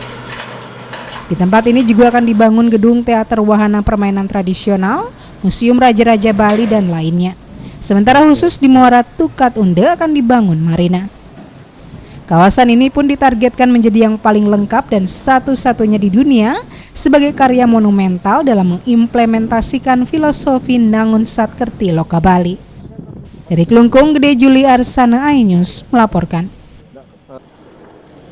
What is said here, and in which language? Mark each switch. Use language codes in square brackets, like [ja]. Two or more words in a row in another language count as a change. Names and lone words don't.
[id] Di tempat ini juga akan dibangun gedung teater wahana permainan tradisional, Museum Raja-Raja Bali dan lainnya. Sementara khusus di Muara Tukat Unda akan dibangun marina. Kawasan ini pun ditargetkan menjadi yang paling lengkap dan satu-satunya di dunia sebagai karya monumental dalam mengimplementasikan filosofi Nangun Satkerti Loka Bali. Dari Klungkung, Gede Juli Arsana iNews melaporkan.